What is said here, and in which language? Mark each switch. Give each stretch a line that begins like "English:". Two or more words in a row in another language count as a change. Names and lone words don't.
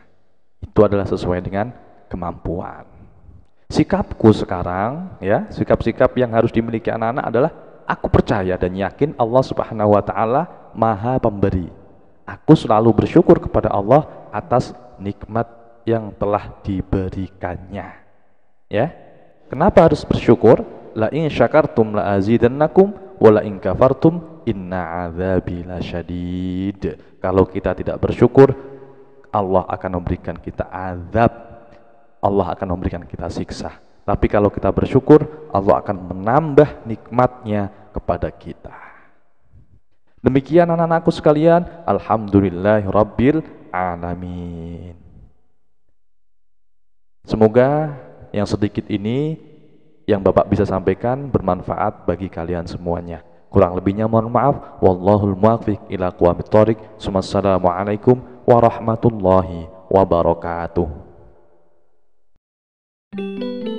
Indonesian: Itu adalah sesuai dengan kemampuan. Sikapku sekarang, ya, sikap-sikap yang harus dimiliki anak-anak adalah aku percaya dan yakin Allah
Arabic: سبحانه وتعالى
Indonesian: Maha Pemberi. Aku selalu bersyukur kepada Allah atas nikmat yang telah diberikannya. Ya, kenapa harus bersyukur?
Arabic: لئن شكرتم لأزيدنكم ولئن كفرتم إن عذابي لشديد.
Indonesian: Kalau kita tidak bersyukur, Allah akan memberikan kita azab. Allah akan memberikan kita siksa. Tapi kalau kita bersyukur, Allah akan menambah nikmatnya kepada kita. Demikian anak-anakku sekalian,
Arabic: الحمد لله رب العالمين.
Indonesian: Semoga yang sedikit ini yang Bapak bisa sampaikan bermanfaat bagi kalian semuanya. Kurang lebihnya mohon maaf.
Arabic: والله الموفق إلى أقوم الطريق. السلام عليكم ورحمة الله وبركاته.